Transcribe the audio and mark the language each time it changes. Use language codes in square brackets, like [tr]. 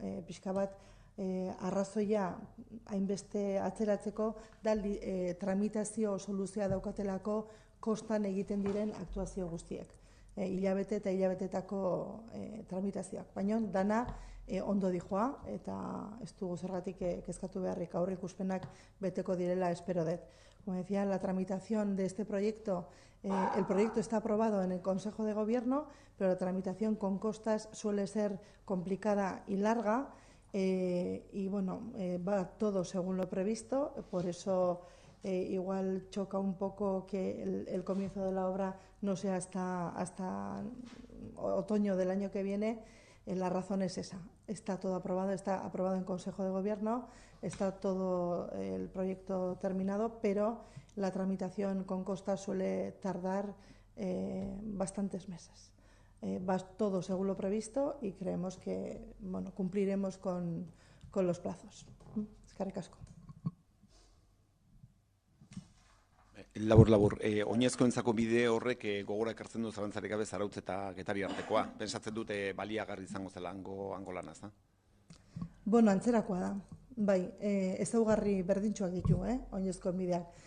[eu] Pixka bat, arrazoia hainbeste atzeratzeko da tramitazio oso luzea daukatelako kostan egiten diren aktuazio guztiek. Hilabete eta hilabetetako tramitazioak. Baina dana ondo dijoa eta ez dugu zergatik kezkatu beharrik, aurre ikuspenak beteko direla espero dut. [es] Como decía, la tramitación de este proyecto, el proyecto está aprobado en el Consejo de Gobierno, pero la tramitación con costas suele ser complicada y larga y bueno, va todo según lo previsto, por eso igual choca un poco que el comienzo de la obra no sea hasta otoño del año que viene. La razón es esa, está todo aprobado, está aprobado en Consejo de Gobierno, está todo el proyecto terminado, pero la tramitación con costas suele tardar bastantes meses. Va todo según lo previsto y creemos que cumpliremos con los plazos. [eu] Eskerrik asko. Labur, oinezkoentzako bide horrek gogora ekartzen du zalantzarik gabe Zarautz eta Getari artekoa. Pentsatzen dute baliagarri izango zela hango lana, ezta? Bueno, antzerakoa da. Bai, ezaugarri berdintsuak ditu, oinezkoen bideak.